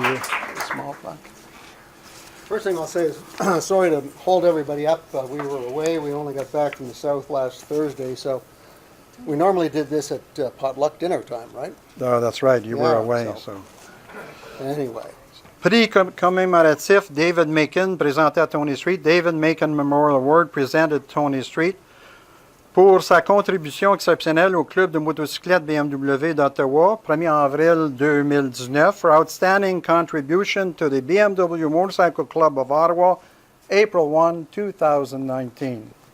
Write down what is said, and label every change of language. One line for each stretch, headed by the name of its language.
English: Now you got the small plaque. First thing I'll say is, sorry to hold everybody up. We were away. We only got back from the south last Thursday, so we normally did this at potluck dinner time, right? Oh, that's right. You were Yeah, away, so- so. Anyway,
French: Prix commémoratif David Makin, présenté à Tony Street.
English: David Makin Memorial Award, presented at Tony Street.
French: Pour sa contribution exceptionnelle au club de motocyclette BMW d'Ottawa, 1er avril 2019,
English: for outstanding contribution to the BMW Motorcycle Club of Ottawa, April 1, 2019.